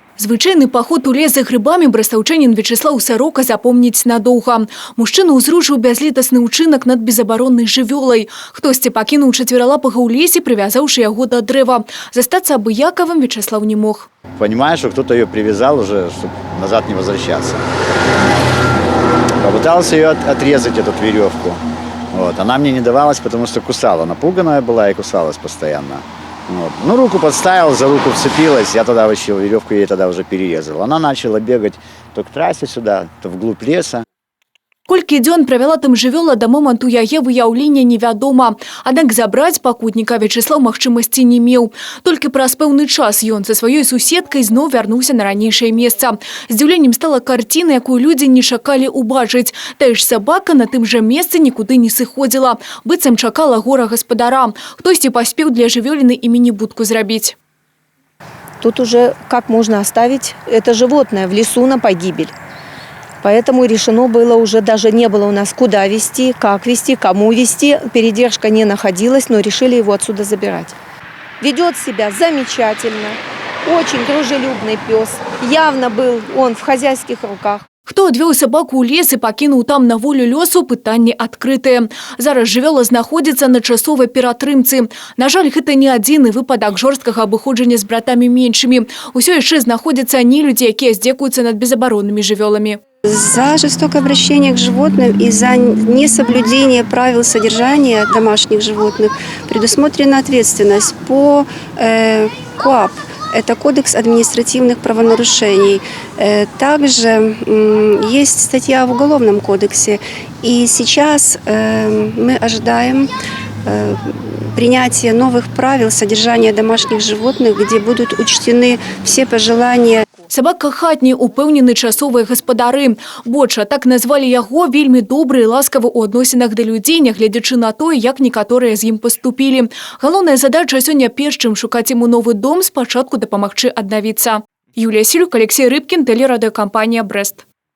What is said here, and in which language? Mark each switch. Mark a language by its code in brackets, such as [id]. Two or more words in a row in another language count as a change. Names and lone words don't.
[be] Звычайны паход у лес за грибамі брастаўчанін Вячеслав Сарока запомніць надоўга. Мужчына ўзрушыў бязлітасны ўчынак над безабароннай жывёлай. Хтосьці пакінуў чацвералапага ў лесе, прывязаўшы яго да дрэва. Застацца абыякавым Вячеслав не мог. [ru] Понимаю, что кто-то ее привязал уже, чтобы назад не возвращаться. Попытался ее отрезать, эту веревку. Вот. Она мне не давалась, потому что кусала. Напуганная была и кусалась постоянно. Вот. Ну, руку подставил, за руку вцепилась, я тогда вообще веревку ей тогда уже перерезал. Она начала бегать то к трассе сюда, то вглубь леса. [be] Колькі дзён правяла там жывёла да моманту яе выяўлення невядома. Аднак забраць пакутніка Вячеслав магчымасці не меў. Толькі праз пэўны час ён са сваёй суседкай зноў вярнуўся на ранейшае месца. Здзіўленнем стала карціна, якую людзі не чакалі ўбачыць. Тая ж сабака на тым жа месцы нікуды не сыходзіла. Быццам чакала гора гаспадара. Хтосьці паспеў для жывёліны і міні-будку зрабіць. [ru] Тут уже как можно оставить это животное в лесу на погибель? Поэтому решено было уже, даже не было у нас куда везти, как везти, кому везти. Передержка не находилась, но решили его отсюда забирать. Ведет себя замечательно, очень дружелюбный пес. Явно был он в хозяйских руках. [be] Хто адвёў сабаку ў лес і пакінуў там на волю лёсу, пытанні адкрытыя. Зараз жывёла знаходзіцца на часовай ператрымцы. На жаль, гэта не адзіны выпадак жорсткага абыходжання з братамі меншымі. Усё яшчэ знаходзяцца нелюдзі, якія здзекуюцца над безабароннымі жывёламі. [ru] За жестокое обращение к животным и за несоблюдение правил содержания домашних животных предусмотрена ответственность по КоАП. Это Кодекс административных правонарушений. Также есть статья в Уголовном кодексе. И сейчас мы ожидаем принятия новых правил содержания домашних животных, где будут учтены все пожелания. [be] Сабака хатні, упэўнены часовыя гаспадары. Боча, так назвалі яго, вельмі добры і ласкавы ў адносінах да людзей, нягледзячы на тое, як некаторыя з ім паступілі. Галоўная задача сёння перш чым шукаць яму новы дом, спачатку дапамагчы аднавіцца. Юлія Сілюк, Алексей Рыбкін, тэлерадыёкампанія «Брэст».